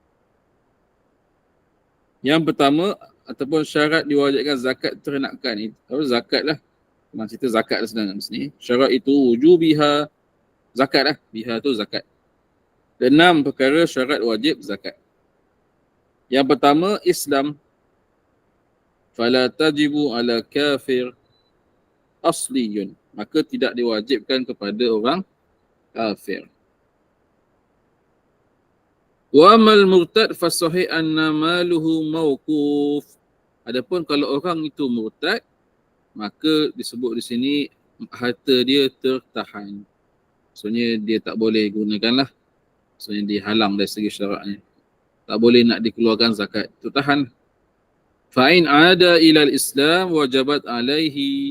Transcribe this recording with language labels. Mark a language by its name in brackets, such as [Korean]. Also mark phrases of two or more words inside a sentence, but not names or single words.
[Malay] Yang pertama ataupun syarat diwajibkan zakat ternakan itu, zakat lah. Memang cerita zakat lah sedang di sini. Syarat itu wujubiha, zakat lah. Biha tu zakat. 6 perkara syarat wajib zakat. Yang pertama, Islam. [Arabic] فلا تجب على كافر أصلي. [Malay] Maka tidak diwajibkan kepada orang kafir. [Arabic] وأما المرتد فالصحيح أن ماله موقوف. [Malay] Adapun kalau orang itu murtad, maka disebut di sini harta dia tertahan. Maksudnya dia tak boleh gunakan lah. Maksudnya dihalang dari segi syaraknya. Tak boleh nak dikeluarkan zakat. Tertahan. [Arabic] فإن عاد إلى الإسلام وجبت عليه.